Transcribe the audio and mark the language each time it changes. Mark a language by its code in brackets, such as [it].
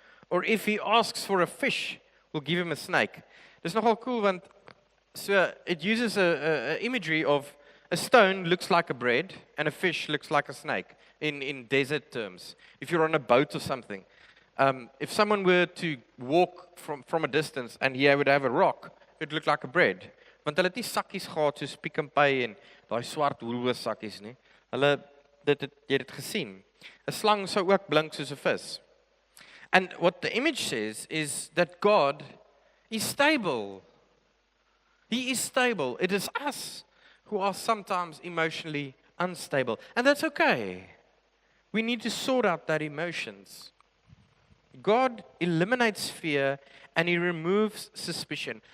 [en] Or if he asks for a fish, will give him a snake? [af] Dis nogal cool want [en] so it uses a imagery of a stone looks like a bread and a fish looks like a snake in desert terms. If you're on a boat or something, if someone were to walk from a distance and he would have a rock, it would look like a bread. [af] Want hulle het nie sakkies gehad soos Pick n Pay en daai swart Woolworths sakkies nie. Jy het dit gesien. 'n Slang sou ook blink soos 'n vis. [en] And what the image says is that God is stable. He is stable. It is us who are sometimes emotionally unstable. And that's okay. We need to sort out that emotions. God eliminates fear and He removes suspicion.